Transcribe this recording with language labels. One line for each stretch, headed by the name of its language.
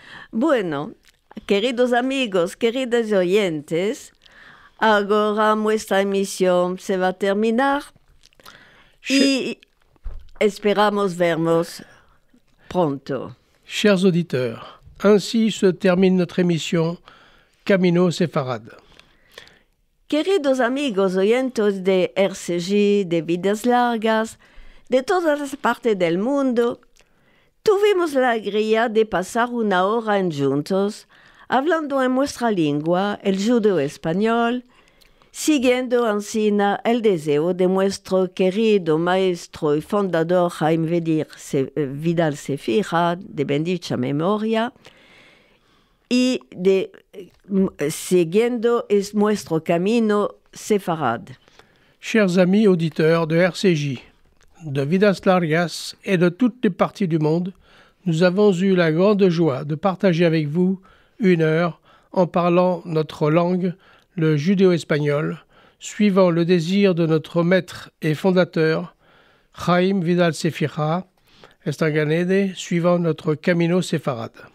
Ladino: Bueno, queridos amigos, queridos oyentes, ahora nuestra emisión se va a terminar y esperamos vernos pronto.
French: Chers auditeurs, ainsi se termine notre émission Camino Sefarad.
Ladino: Queridos amigos oyentes de RCJ, de Vidas Largas, de todas las partes del mundo, tuvimos la alegría de pasar una hora juntos, hablando en nuestra lengua, el judeo-español, siguiendo ansina el deseo de nuestro querido maestro y fundador Jaime Vidal Sefira, de bendita memoria, y de siguiendo es nuestro camino sefarad.
French: Chers amis auditeurs de RCJ, de Vidas Largas et de toutes les parties du monde, nous avons eu la grande joie de partager avec vous une heure en parlant notre langue, le judéo-espagnol, suivant le désir de notre maître et fondateur, Jaime Vidal Sefira, Estanganede, suivant notre Camino Sefarad.